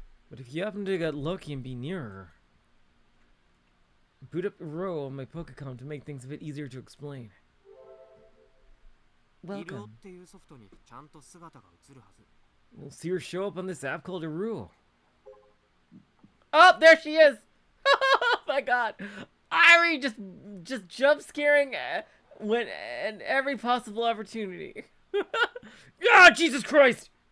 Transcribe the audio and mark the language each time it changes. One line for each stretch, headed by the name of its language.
English: But if you happen to get lucky and be near her, boot up a row on my Pokecom to make things a bit easier to explain.
Japanese: イルオ
English: Welcome.
Japanese: っていうソフトにちゃんと姿が映るはず。
English: We'll see her show up on this app called Iruo. Oh, there she is! Oh my god! Airi just jump scaring when at every possible opportunity. Ah, Jesus Christ!